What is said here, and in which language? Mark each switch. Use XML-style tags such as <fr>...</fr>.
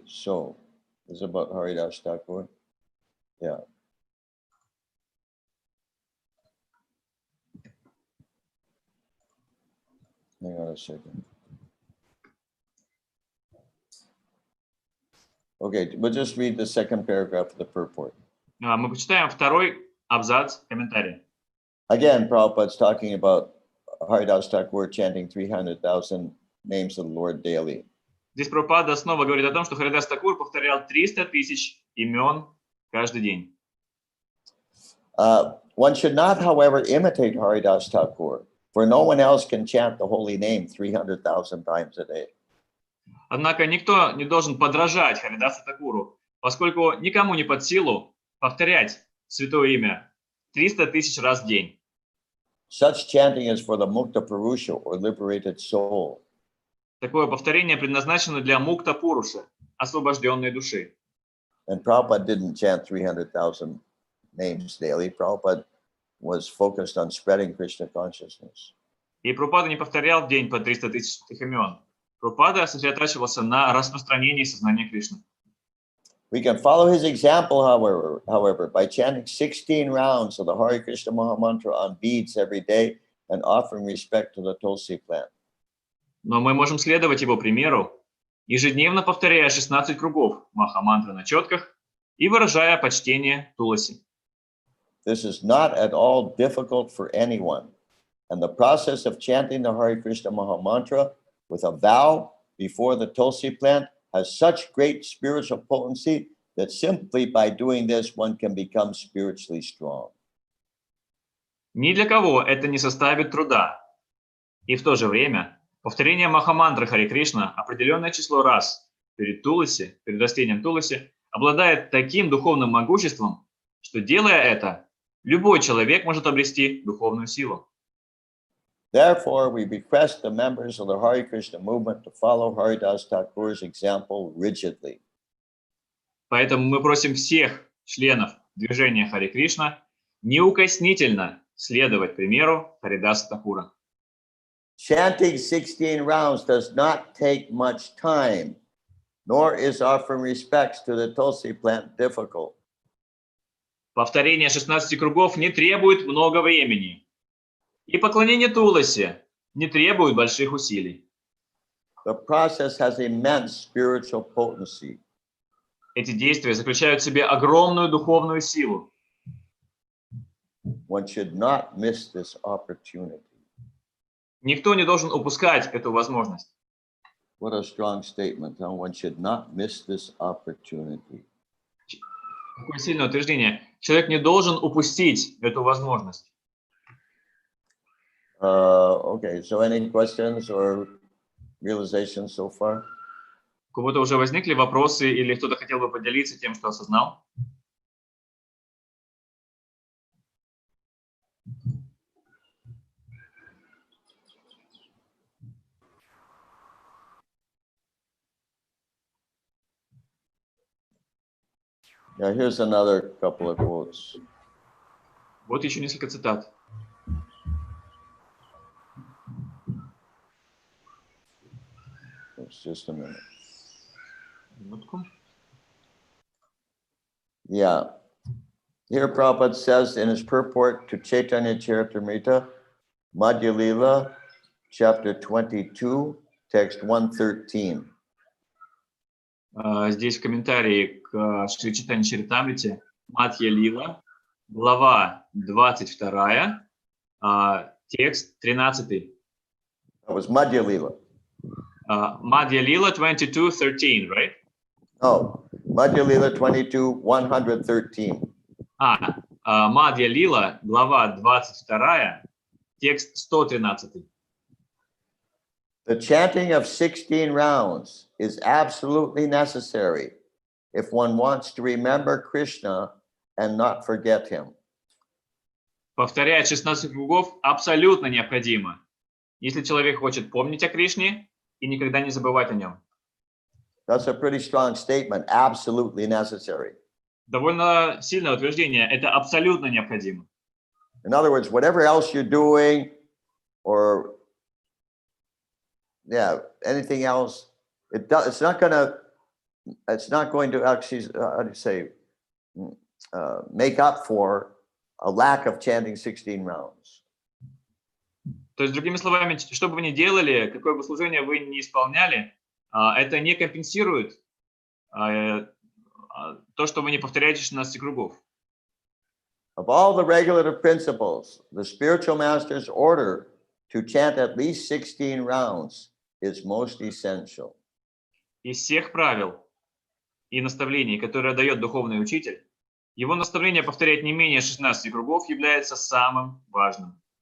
<en>So, this is about Haridas Thakur. Yeah. Hang on a second. Okay, we'll just read the second paragraph of the purport.</en> <ru>Мы почитаем второй абзац комментария.</ru> <en>Again, Prabhupada's talking about Haridas Thakur chanting 300,000 names of the Lord daily.</en> <ru>Здесь Прабхупада снова говорит о том, что Харидас Такур повторял 300 тысяч имен каждый день.</ru> <en>One should not, however, imitate Haridas Thakur, for no one else can chant the holy name 300,000 times a day.</en> <ru>Однако никто не должен подражать Харидасу Такуру, поскольку никому не под силу повторять святое имя 300 тысяч раз в день.</ru> <en>Such chanting is for the Mukta Purusha, or liberated soul.</en> <ru>Такое повторение предназначено для мукта пуруша, освобожденной души.</ru> <en>And Prabhupada didn't chant 300,000 names daily. Prabhupada was focused on spreading Krishna consciousness.</en> <ru>И Прабхупада не повторял в день по 300 тысяч святых имен. Прабхупада сосредотачивался на распространении сознания Кришны.</ru> <en>We can follow his example, however, by chanting 16 rounds of the Hare Krishna Mahamantra on beads every day and offering respect to the Tulsi plant.</en> <ru>Но мы можем следовать его примеру, ежедневно повторяя 16 кругов Махамантры на четках и выражая почтение Туласи.</ru> <en>This is not at all difficult for anyone. And the process of chanting the Hare Krishna Mahamantra with a vow before the Tulsi plant has such great spiritual potency that simply by doing this, one can become spiritually strong.</en> <ru>Ни для кого это не составит труда. И в то же время повторение Махамантры Харе Кришна определенное число раз перед Туласи, перед растением Туласи, обладает таким духовным могуществом, что, делая это, любой человек может обрести духовную силу.</ru> <en>Therefore, we request the members of the Hare Krishna movement to follow Haridas Thakur's example rigidly.</en> <ru>Поэтому мы просим всех членов движения Харе Кришна неукоснительно следовать примеру Харидаса Thakura.</ru> <en>Chanting 16 rounds does not take much time, nor is offering respects to the Tulsi plant difficult.</en> <ru>Повторение 16 кругов не требует много времени. И поклонение Туласи не требует больших усилий.</ru> <en>The process has immense spiritual potency.</en> <ru>Эти действия заключают в себе огромную духовную силу.</ru> <en>One should not miss this opportunity.</en> <ru>Никто не должен упускать эту возможность.</ru> <en>What a strong statement. Huh? One should not miss this opportunity.</en> <ru>Какое сильное утверждение. Человек не должен упустить эту возможность.</ru> <en>Okay, so any questions or realizations so far?</en> <ru>У кого-то уже возникли вопросы или кто-то хотел бы поделиться тем, что осознал?</ru> <en>Yeah, here's another couple of quotes.</en> <ru>Вот еще несколько цитат.</ru> <en>It's just a minute.</en> <ru>Минутку.</ru> <en>Yeah. Here Prabhupada says in his purport to Chaitanya Charitamrita, Madhya Lila, chapter 22, text 113.</en> <ru>Здесь в комментарии к Шри Чайтанья Чаритамрите Мадхья Лила, глава 22, текст 13.</ru> <en>That was Madhya Lila. Madhya Lila 22:13, right? Oh, Madhya Lila 22, 113.</en> <ru>Мадхья Лила, глава 22, текст 113.</ru> <en>The chanting of 16 rounds is absolutely necessary if one wants to remember Krishna and not forget him.</en> <ru>Повторять 16 кругов абсолютно необходимо, если человек хочет помнить о Кришне и никогда не забывать о нем.</ru> <en>That's a pretty strong statement, absolutely necessary.</en> <ru>Довольно сильное утверждение, это абсолютно необходимо.</ru> <en>In other words, whatever else you're doing or anything else, it's not going to actually, how do you say, make up for a lack of chanting 16 rounds.</en> <ru>То есть, другими словами, что бы вы ни делали, какое бы служение вы ни исполняли, это не компенсирует то, что вы не повторяете 16 кругов.</ru> <en>Of all the regulative principles, the spiritual master's order to chant at least 16 rounds is most essential.</en> <ru>Из всех правил и наставлений, которые дает духовный учитель, его наставление повторять не менее 16 кругов является самым важным.</ru>